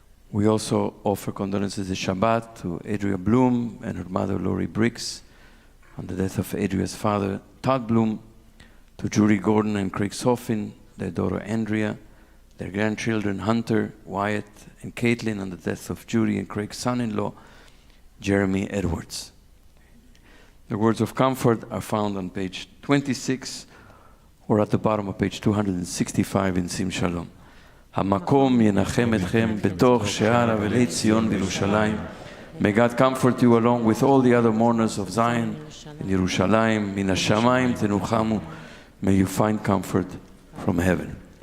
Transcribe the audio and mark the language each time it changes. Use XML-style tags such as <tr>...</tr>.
<en>We also offer condolences this Shabbat to Adria Bloom and her mother, Lori Briggs, on the death of Adria's father, Todd Bloom, to Judy Gordon and Craig Soffin, their daughter Andrea, their grandchildren Hunter, Wyatt, and Caitlin on the death of Judy and Craig's son-in-law, Jeremy Edwards. The words of comfort are found on page 26 or at the bottom of page 265 in Sim Shalom.</en> <he>המקום ינחם אתכם בתוך שאר אבלי ציון בירושלים.</he> <en>May God comfort you along with all the other mourners of Zion in Yerushalayim.</en> <he>מן השמיים תנוחמו.</he> <en>May you find comfort from heaven.</en>